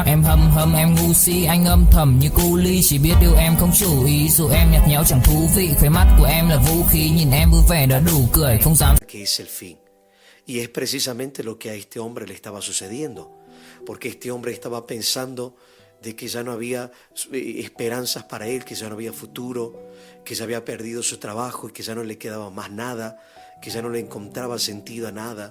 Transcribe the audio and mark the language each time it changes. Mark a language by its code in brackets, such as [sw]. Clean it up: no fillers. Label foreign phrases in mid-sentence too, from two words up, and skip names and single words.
[vi] Em hâm em ngu si, anh âm thầm như cu ly, chỉ biết yêu em không chủ ý, dù em nhạt nhẽo chẳng thú vị, khóe mắt của em là vũ khí, nhìn em vui vẻ đã đủ cười, không dám. [es] Que es el fin. Y es precisamente lo que a este hombre le estaba sucediendo, porque este hombre estaba pensando de que ya no había esperanzas para él, que ya no había futuro, que ya había perdido su trabajo y que ya no le quedaba más nada, que ya no le encontraba sentido a nada.